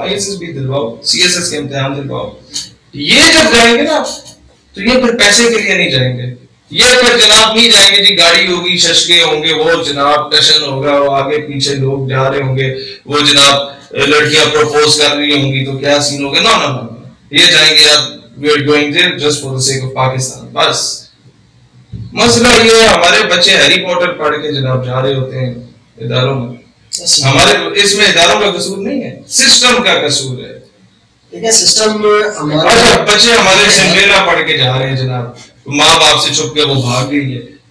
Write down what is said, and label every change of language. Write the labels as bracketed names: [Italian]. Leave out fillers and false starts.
[Urdu] I S S B دلواؤ، C S S کے امتحان دلواؤ. یہ جب جائیں گے نا تو یہ پھر پیسے کے لیے نہیں جائیں گے. یہ پھر جناب نہیں جائیں گے جی گاڑی ہوگی، ششکے ہوں گے، وہ جناب ٹشن ہوگا، وہ آگے پیچھے لوگ جا رہے ہوں گے، وہ جناب لڑکیاں پروپوز کر رہی ہوں گی تو کیا سین ہوگا. نو نو نو، یہ جائیں گے یار [English] we are going there just for the sake of Pakistan. [Urdu] بس مسئلہ یہ ہے ہمارے بچے ہیری پوٹر پڑھ کے جناب جا رہے ہوتے ہیں اداروں میں. ہمارے اس میں اداروں کا قصور نہیں ہے، سسٹم کا قصور ہے. سسٹم اچھا بچے ہمارے سنڈریلا پڑھ کے جا رہے ہیں جناب، ماں باپ سے چھپ کے وہ بھاگ گئی ہے.